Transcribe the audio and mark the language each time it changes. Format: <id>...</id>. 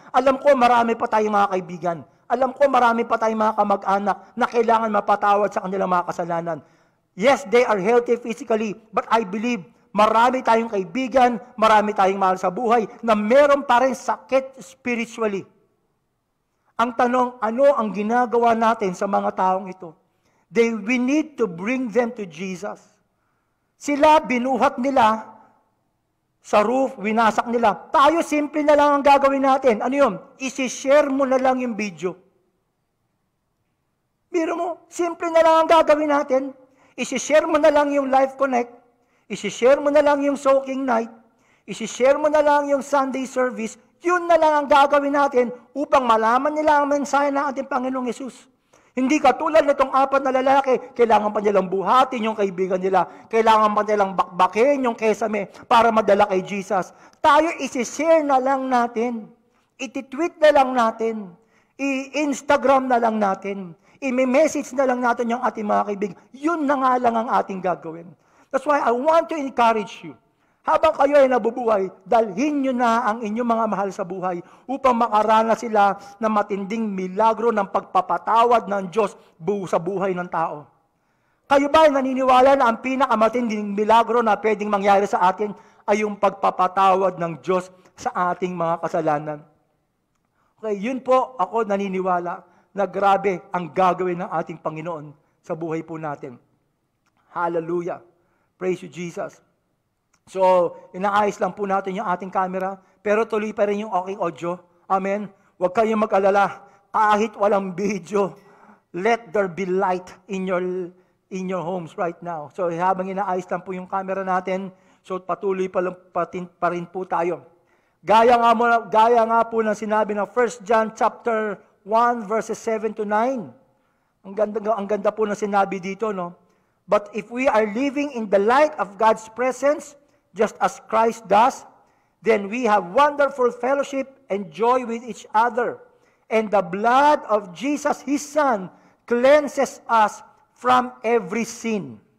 <tl>Alam ko, marami pa tayong mga kaibigan. Alam ko, marami pa tayong mga kamag-anak na kailangan mapatawad sa kanilang mga kasalanan.</tl> <en>Yes, they are healthy physically, but I believe</en> <tl>marami tayong kaibigan, marami tayong mahal sa buhay na meron pa rin sakit spiritually. Ang tanong, ano ang ginagawa natin sa mga taong ito?</tl> <en>We need to bring them to Jesus.</en> <tl>Sila, binuhat nila sa roof, winasak nila. Tayo, simple na lang ang gagawin natin. Ano yun? Isi-share mo na lang yung video. Biro mo, simple na lang ang gagawin natin. Isi-share mo na lang yung Life Connect. Isi-share mo na lang yung Soaking Night. Isi-share mo na lang yung Sunday service. Yun na lang ang gagawin natin upang malaman nila ang mensahe ng ating Panginoong Yesus. Hindi katulad nitong apat na lalaki, kailangan pa nilang buhatin yung kaibigan nila, kailangan pa nilang bakbakin yung kesame para madala kay Jesus. Tayo isi-share na lang natin, iti-tweet na lang natin, i-Instagram na lang natin, I-message na lang natin yung ating mga kaibigan. Yun na nga lang ang ating gagawin.</tl> <en>That's why I want to encourage you.</en> <tl>Habang kayo ay nabubuhay, dalhin nyo na ang inyong mga mahal sa buhay upang makaranas sila ng matinding milagro ng pagpapatawad ng Diyos sa buhay ng tao. Kayo ba ay naniniwala na ang pinakamatinding milagro na pwedeng mangyari sa atin ay yung pagpapatawad ng Diyos sa ating mga kasalanan? Okay, yun po ako naniniwala na grabe ang gagawin ng ating Panginoon sa buhay po natin. Hallelujah.</tl> <en>Praise you, Jesus.</en> <tl>So, inaayos lang po natin yung ating camera, pero tuloy pa rin yung aking audio. Amen. Huwag kayong mag-alala. Kahit walang video,</tl> <en>let there be light in your homes right now.</en> <tl>So, habang inaayos lang po yung camera natin, so patuloy pa rin po tayo. Gaya nga po ng sinabi ng 1 John chapter 1 verses 7 to 9. Ang ganda po ng sinabi dito, no?</tl> <en>But if we are living in the light of God's presence, just as Christ does, then we have wonderful fellowship and joy with each other. And the blood of Jesus, His Son, cleanses us from every sin.</en>